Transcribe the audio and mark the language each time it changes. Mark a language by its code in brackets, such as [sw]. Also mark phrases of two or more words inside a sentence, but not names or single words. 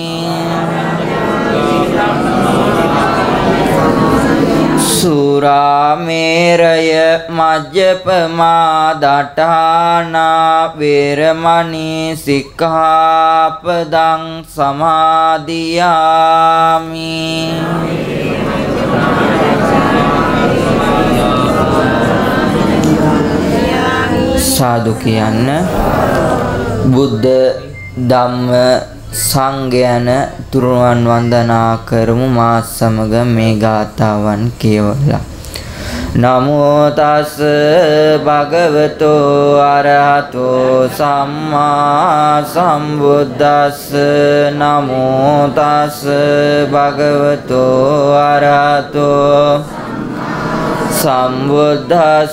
[pi] සුරාමේරය මජ්ජපමා දඨානා වේරමණී සික්ඛාපදං සමාදියාමි. [si] සාදු කියන්න. බුද්ධ ධම්ම සංඝයන තුරුවන් වන්දනා කරමු මා සමග මේ ගාථාවන් කියවලා. [pi] නමෝ තස් භගවතෝ අරහතෝ සම්මා සම්බුද්දස්ස. නමෝ තස් භගවතෝ අරහතෝ සම්බුද්දස්ස.